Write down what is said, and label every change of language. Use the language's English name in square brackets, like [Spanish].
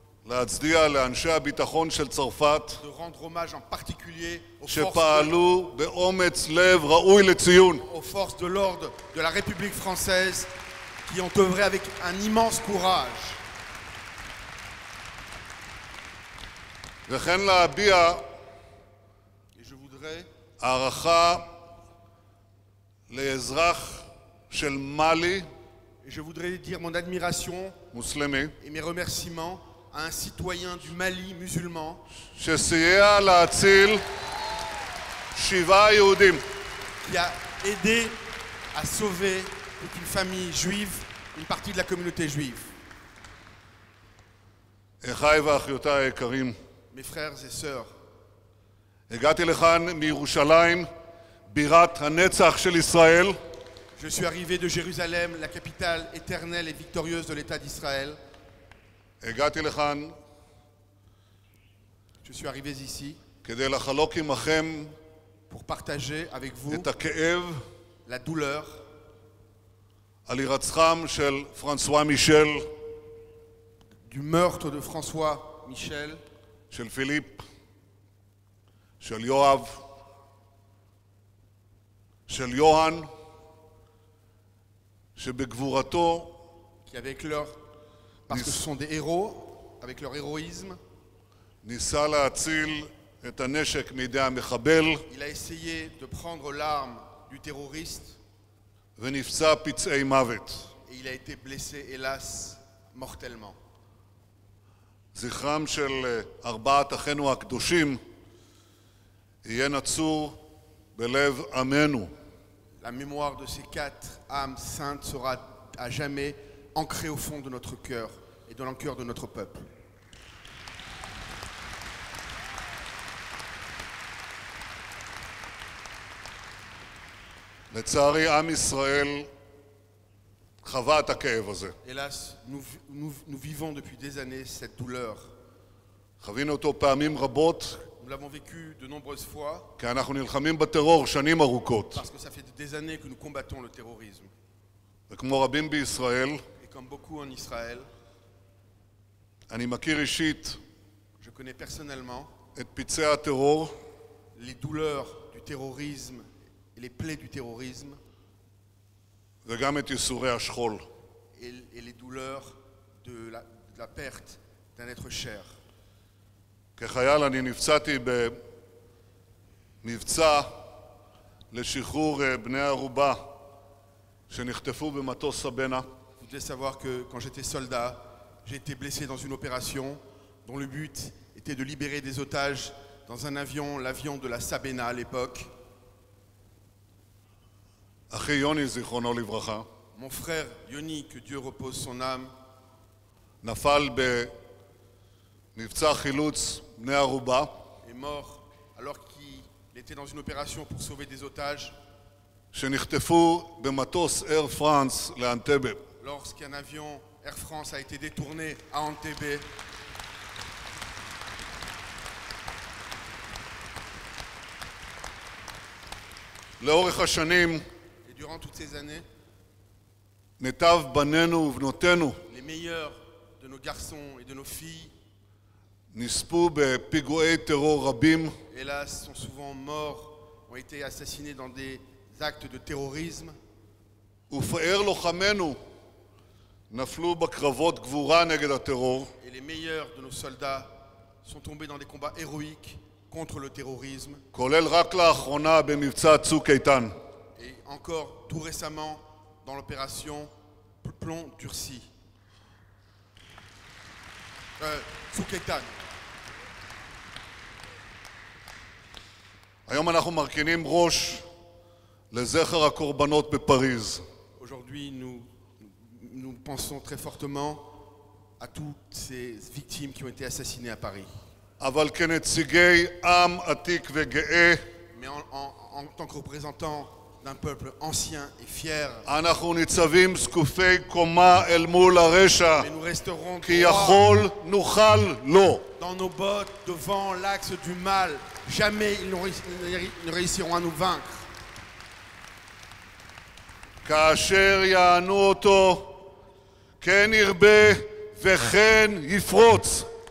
[Hebrew] להצדיע לאנשי הביטחון של צרפת, [French] de rendre hommage en particulier [Hebrew] שפעלו באומץ לב ראוי לציון. [French] aux forces de l'ordre de la République française qui ont œuvré avec un immense courage. [Hebrew] וכן להביע [French] Et je voudrais [Hebrew] הערכה לאזרח של מאלי, [French] dire mon admiration [Hebrew] מוסלמי, [French] et mes remerciements à un citoyen du Mali musulman [Hebrew] שסייע להציל 7 יהודים. [French] qui a aidé à sauver toute une famille juive, une partie de la communauté juive. [Hebrew] אחיי ואחיותיי היקרים, [French] Mes frères et sœurs, [Hebrew] הגעתי לכאן מירושלים, בירת הנצח של ישראל, [French] je suis arrivé de Jérusalem, la capitale éternelle et victorieuse de l'État d'Israël. [Hebrew] הגעתי לכאן [French] Je suis arrivé ici [Hebrew] כדי לחלוק עמכם [French] pour partager avec vous [Hebrew] את הכאב [French] la douleur [Hebrew] על הירצחם של פרנסואה מישל, [French] du meurtre de François Michel, [Hebrew] של פיליפ, של יואב, של יוהן, שבגבורתו [French] qui avec leur, parce que ce sont des héros, avec leur héroïsme, [Hebrew] ניסה להציל את הנשק מידי המחבל [French] il a essayé de prendre l'arme du terroriste [Hebrew] ונפצע פצעי מוות. [French] et il a été blessé, hélas, mortellement. [Hebrew] זכרם של 4 אחינו הקדושים יהיה נצור בלב עמנו. [French] La mémoire de ces 4 âmes saintes sera à jamais ancrée au fond de notre cœur et dans le cœur de notre peuple. [Hebrew] לצערי עם ישראל חווה את הכאב הזה. [French] Hélas, nous vivons depuis des années cette douleur. [Hebrew] חווינו אותו פעמים רבות, [French] Nous l'avons vécu de nombreuses fois [Hebrew] כי אנחנו נלחמים בטרור שנים ארוכות. [French] parce que ça fait des années que nous combattons le terrorisme. [Hebrew] וכמו רבים בישראל, [French] Et comme beaucoup en Israël, [Hebrew] אני מכיר אישית [French] je connais personnellement [Hebrew] את פצעי הטרור [French] les douleurs du terrorisme et les plaies du terrorisme [Hebrew] וגם את ייסורי השכול. [French] et les douleurs de la perte d'un être cher. [Hebrew] כחייל אני נפצעתי במבצע לשחרור בני ערובה שנחטפו במטוס סבנה. [French] Vous devez savoir que quand j'étais soldat, j'ai été blessé dans une opération dont le but était de libérer des otages dans un avion, l'avion de la Sabena à l'époque. [Hebrew] אחי יוני זיכרונו לברכה [French] Mon frère Yoni, que Dieu repose son âme, [Hebrew] נפל במבצע חילוץ בני ערובה [French] est mort alors qu'il était dans une opération pour sauver des otages [Hebrew] שנחטפו במטוס אייר פרנס לאנטבה. [French] lorsqu'un avion Air France a été détourné à Entebbe. [Hebrew] לאורך השנים [French] Et durant toutes ces années, [Hebrew] מיטב בנינו ובנותינו [French] les meilleurs de nos garçons et de nos filles, [Hebrew] נספו בפיגועי טרור רבים [French] hélas, sont souvent morts, ont été assassinés dans des actes de terrorisme. [Hebrew] ופאר לוחמינו נפלו בקרבות גבורה נגד הטרור [French] Et les meilleurs de nos soldats sont tombés dans des combats héroïques contre le terrorisme. [Hebrew] כולל רק לאחרונה במבצע צוק איתן. [French] Et encore tout récemment dans l'opération Plomb durci. [Hebrew] Tsuk Eitan. היום אנחנו מרכינים ראש לזכר הקורבנות בפריז. [French] Aujourd'hui, nous pensons très fortement à toutes ces victimes qui ont été assassinées à Paris. [Hebrew] אבל כנציגי עם עתיק וגאה, [French] Mais en tant que représentants d'un peuple ancien et fier, [Hebrew] אנחנו ניצבים זקופי קומה אל מול הרשע, [French] mais nous resterons [Hebrew] כי [French] droits [Hebrew] יכול נוכל לו. [French] dans nos bottes devant l'axe du mal. Jamais ils ne réussiront à nous vaincre. [Hebrew] כאשר יענו אותו, כן ירבה וכן יפרוץ.